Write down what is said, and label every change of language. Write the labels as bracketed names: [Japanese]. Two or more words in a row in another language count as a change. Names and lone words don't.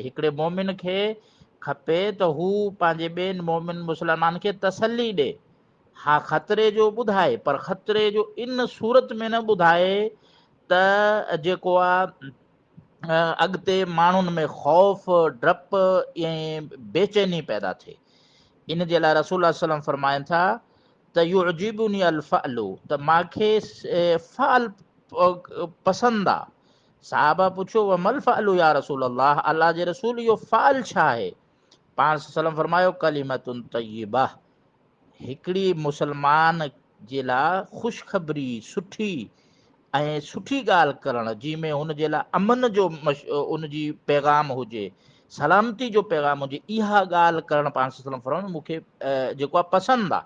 [Sindhi] हिकिड़े मोमिन खे खपे त हू पंहिंजे ॿियनि मोमिन मुस्लमान खे तसली ॾे, हा ख़तरे जो ॿुधाए, पर ख़तरे जो इन सूरत में न ॿुधाए त जेको आहे अॻिते माण्हुनि में ख़ौफ़, डप ऐं बेचैनी पैदा थिए। इन जे लाइ रसूल सल्लम फरमाइनि था त [Arabic] يعجبني الفأل, [Sindhi] त मूंखे फ़अल पसंदि आहे। साहबा पुछियो [Arabic] وما الفأل يا رسول الله, [Sindhi] अल्लाह जे रसूल इहो फ़अल छा आहे? पाण सल्लम फरमायो [Arabic] كلمة طيبة, [Sindhi] हिकिड़ी मुस्लमान जे लाइ ख़ुशख़बरी, सुठी ऐं सुठी ॻाल्हि करणु, जंहिंमें हुनजे लाइ अमन जो उनजी पैगाम हुजे, सलामती जो पैगाम हुजे, इहा ॻाल्हि करणु पाण सल्लम फरमायो मूंखे जेको आहे पसंदि आहे।